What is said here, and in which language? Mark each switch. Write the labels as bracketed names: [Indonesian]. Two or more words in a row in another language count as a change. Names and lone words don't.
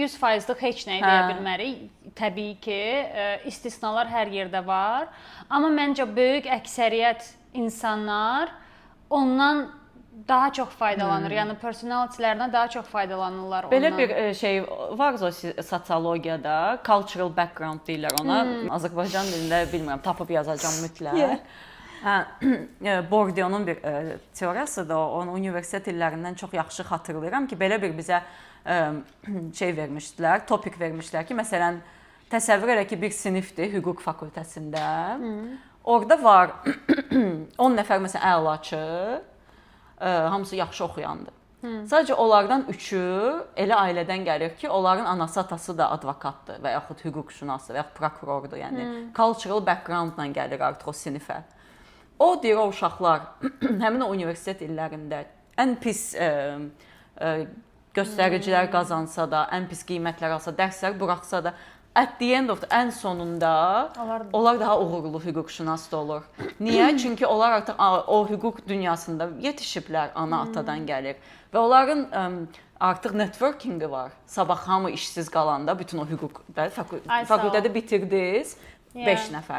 [Azerbaijani] 100%lıq heç nə deyə bilmərik. Təbii ki, istisnalar hər yerdə var. Amma məncə böyük əksəriyyət insanlar ondan daha çox faydalanır. Yəni personality-lərinə daha çox faydalanırlar ondan. Belə bir şey var sosiologiyada, [English] cultural background [Azerbaijani] deyirlər ona. Azərbaycan dilində bilmirəm, tapıb yazacağam mütləq. Bourdieu'nun bir teoriyasıdır. Onu universitet illərindən çox yaxşı xatırlayıram ki, belə bir bizə şey vermişdilər, topik vermişdilər ki, məsələn, təsəvvür elə ki, bir sinifdir hüquq fakültəsində. Orada var 10 nəfər məsələn əlaçı, hamısı yaxşı oxuyandır. Sadəcə onlardan 3-ü elə ailədən gəlir ki, onların anası, atası da advokatdır və yaxud hüquqşünası və yaxud prokurordur. Yəni [English] cultural background-la [Azerbaijani] gəlir artıq o sinifə. O deyir, o uşaqlar həmin o universitet illərində ən pis göstəricilər qazansa da, ən pis qiymətlər alsa, dərslər buraxsa da, [English] at the end of [Azerbaijani] ən sonunda onlar daha uğurlu hüquqşünas da olur. Niyə? Çünki onlar artıq o hüquq dünyasında yetişiblər, ana atadan gəlir. Və onların artıq networkingi var. Sabah hamı işsiz qalanda bütün o hüquq fakültədə bitirdiniz 5 nəfər.